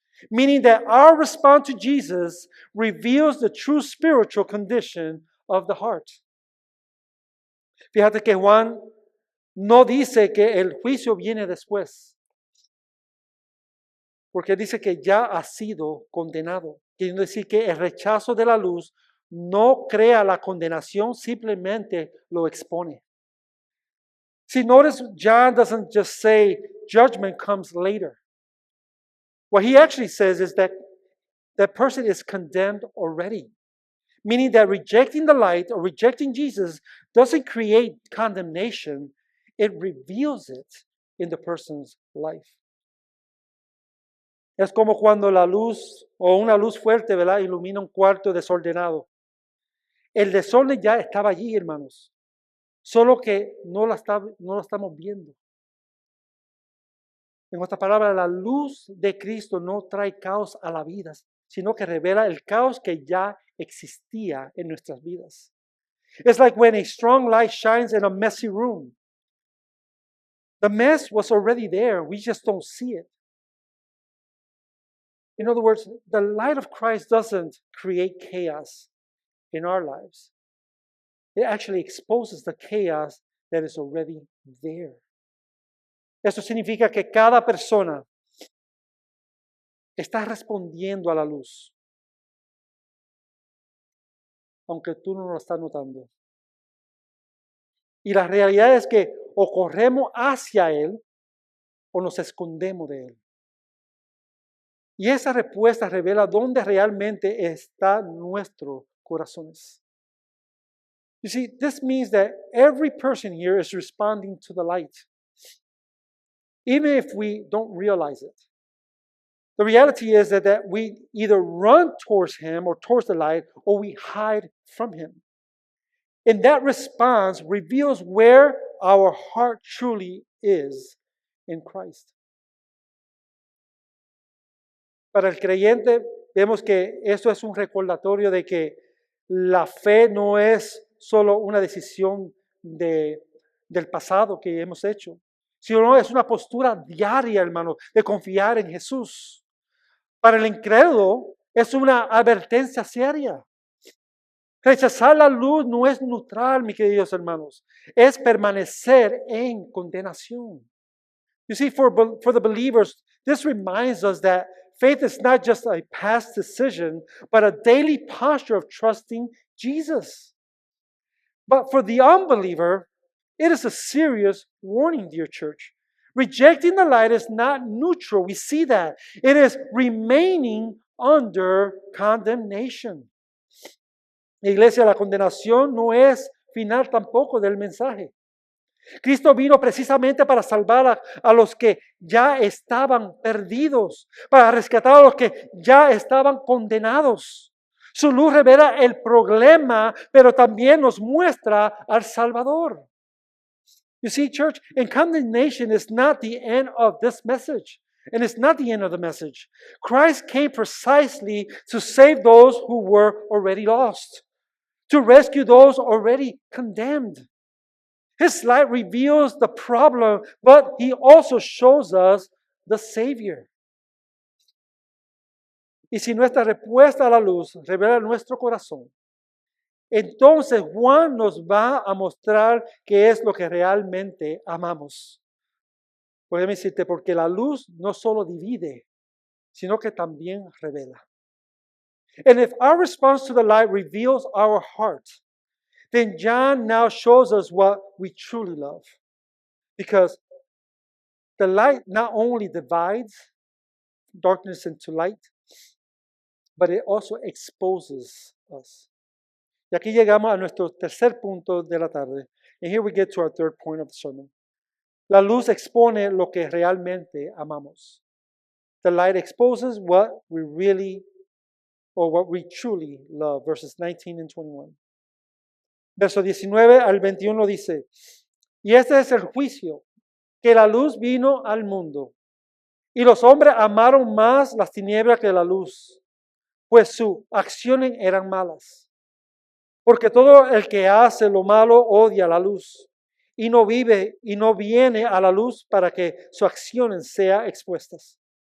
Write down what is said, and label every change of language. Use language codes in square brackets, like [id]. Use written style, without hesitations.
[en] Meaning that our response to Jesus reveals the true spiritual condition of the heart. [es] Fíjate que Juan no dice que el juicio viene después, porque dice que ya ha sido condenado. Quiere decir que el rechazo de la luz no crea la condenación, simplemente lo expone. [en] See, notice John doesn't just say judgment comes later. What he actually says is that that person is condemned already. Meaning that rejecting the light or rejecting Jesus doesn't create condemnation, it reveals it in the person's life. [es] Es como cuando la luz o una luz fuerte, ¿verdad?, ilumina un cuarto desordenado. El desorden ya estaba allí, hermanos. Solo que no lo estamos viendo. En otras palabras, la luz de Cristo no trae caos a la vida, sino que revela el caos que ya existía en nuestras vidas. [en] It's like when a strong light shines in a messy room. The mess was already there. We just don't see it. In other words, the light of Christ doesn't create chaos in our lives. It actually exposes the chaos that is already there. [es] Eso significa que cada persona está respondiendo a la luz, aunque tú no lo estás notando. Y la realidad es que o corremos hacia Él o nos escondemos de Él. Y esa respuesta revela dónde realmente están nuestros corazones. [en] You see, this means that every person here is responding to the light, even if we don't realize it. The reality is that we either run towards Him or towards the light, or we hide from Him. And that response reveals where our heart truly is in Christ. [es] Para el creyente, vemos que esto es un recordatorio de que la fe no es solo una decisión del pasado que hemos hecho, sino es una postura diaria, hermano, de confiar en Jesús. Para el incrédulo es una advertencia seria. Rechazar la luz no es neutral, mis queridos hermanos, es permanecer en condenación. [en] You see, for the believers, this reminds us that faith is not just a past decision, but a daily posture of trusting Jesus. But for the unbeliever, it is a serious warning, dear church. Rejecting the light is not neutral. We see that. It is remaining under condemnation. [es] Iglesia, la condenación no es final tampoco del mensaje. Cristo vino precisamente para salvar a los que ya estaban perdidos, para rescatar a los que ya estaban condenados. Su luz revela el problema, pero también nos muestra al Salvador. [en] You see, church, and condemnation is not the end of this message. And it's not the end of the message. Christ came precisely to save those who were already lost, to rescue those already condemned. His light reveals the problem, but he also shows us the Savior. [es] Y si nuestra respuesta a la luz revela nuestro corazón, entonces Juan nos va a mostrar qué es lo que realmente amamos. Déjame decirte, porque la luz no solo divide, sino que también revela. [en] And if our response to the light reveals our heart, then John now shows us what we truly love. Because the light not only divides darkness into light, but it also exposes us. [es] Y aquí llegamos a nuestro tercer punto de la tarde. [en] And here we get to our third point of the sermon. [es] La luz expone lo que realmente amamos. [en] The light exposes what we really, or what we truly love. Verses 19 and 21. [es] Verso 19 al 21 dice, y este es el juicio, que la luz vino al mundo, y los hombres amaron más las tinieblas que la luz, pues sus acciones eran malas. Porque todo el que hace lo malo odia la luz, y no vive y no viene a la luz para que sus acciones sean expuestas.